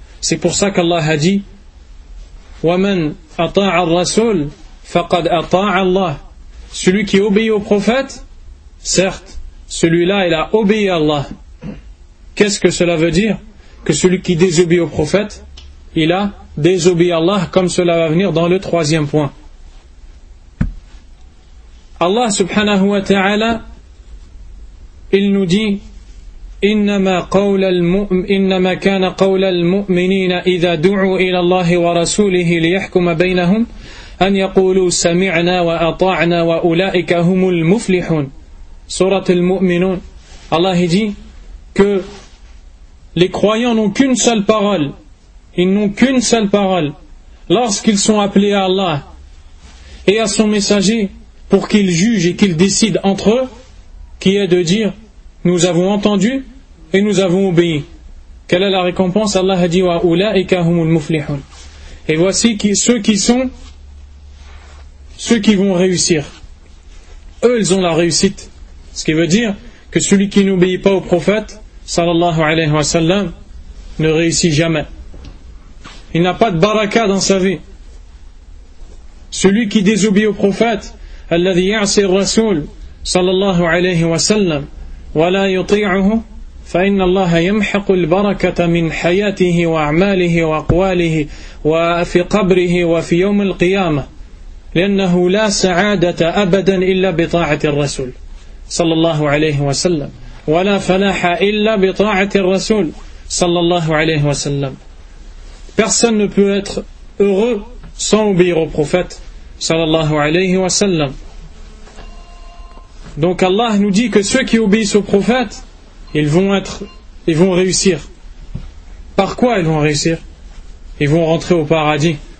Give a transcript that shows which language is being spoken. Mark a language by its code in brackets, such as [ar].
[fr] C'est pour ça qu'Allah a dit [ar] وَمَنْ أَطَاعَ الرَّسُولَ فَقَدْ أَطَاعَ اللَّهِ. [fr] Celui qui obéit au prophète, certes, celui-là, il a obéi à Allah. Qu'est-ce que cela veut dire? Que celui qui désobéit au prophète, il a désobéi à Allah, comme cela va venir dans le troisième point. [ar] Allah subhanahu wa ta'ala, [fr] il nous dit, [ar] إِنَّمَا كَانَ قَوْلَ الْمُؤْمِنِينَ إِذَا دُعُوا إِلَى اللَّهِ وَرَسُولِهِ لِيَحْكُمَ بَيْنَهُمْ أن يقولوا سمعنا وأطعنا وأولئك هم المفلحون. سورة المؤمنون. [fr] Allah dit que les croyants n'ont qu'une seule parole. Ils n'ont qu'une seule parole lorsqu'ils sont appelés à Allah et à son messager pour qu'ils jugent et qu'ils décident entre eux, qui est de dire nous avons entendu et nous avons obéi. Quelle est la récompense? Allah dit [ar] وأولئك هم المفلحون. [fr] Et voici ceux qui sont ceux qui vont réussir. Eux, ils ont la réussite. Ce qui veut dire que celui qui n'obéit pas au prophète, sallallahu alayhi wa sallam, ne réussit jamais. Il n'a pas de baraka dans sa vie. Celui qui désobéit au prophète, [ar] alladhi ya'si ar-rasul, sallallahu alayhi wa sallam, wa la yuti'uhu, fa inna Allah yamhaqu al-barakata min hayatihi wa a'malihi wa aqwalihi wa fi qabrihi wa fi yawm al-qiyamah. لأنه لا سعادة أبدا إلا بطاعة الرسول صلى الله عليه وسلم ولا فلاح إلا بطاعة الرسول صلى الله عليه وسلم. [fr] Personne ne peut être heureux sans obéir au prophète صلى الله عليه وسلم. Donc Allah nous dit que ceux qui obéissent au prophète ils vont réussir. Par quoi ils vont réussir? Ils vont rentrer au paradis.